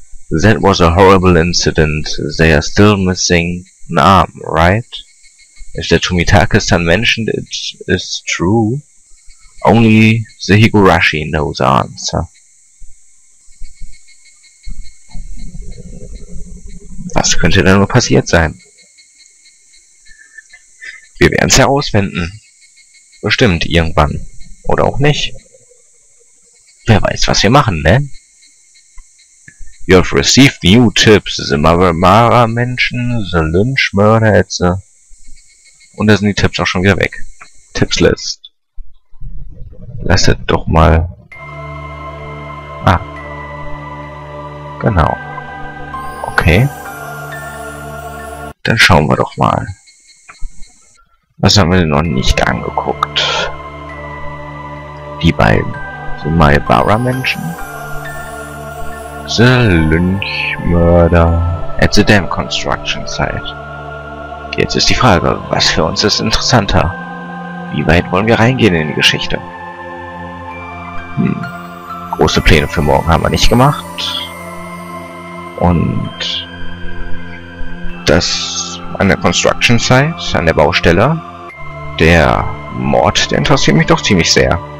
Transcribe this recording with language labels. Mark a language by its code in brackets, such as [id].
[en] That was a horrible incident. They are still missing an arm, right? If the Tomitake-san mentioned it is true, only the Higurashi knows the answer. [de] Was könnte da nur passiert sein? Wir werden es herausfinden. Bestimmt irgendwann. Oder auch nicht. Wer weiß, was wir machen, ne? [en] You have received new tips. The Mara-Menschen, the Lynch-Murder, etc. [de] Und da sind die Tipps auch schon wieder weg. Tipps-List. Lasset doch mal... Ah. Genau. Okay. Dann schauen wir doch mal. Was haben wir denn noch nicht angeguckt? Die beiden. [en] The Maibara-Menschen. The Lynch-Murder at the Dam Construction Site. [de] Jetzt ist die Frage, was für uns ist interessanter? Wie weit wollen wir reingehen in die Geschichte? Große Pläne für morgen haben wir nicht gemacht. Und das an der Construction Site, an der Baustelle, der Mord, der interessiert mich doch ziemlich sehr.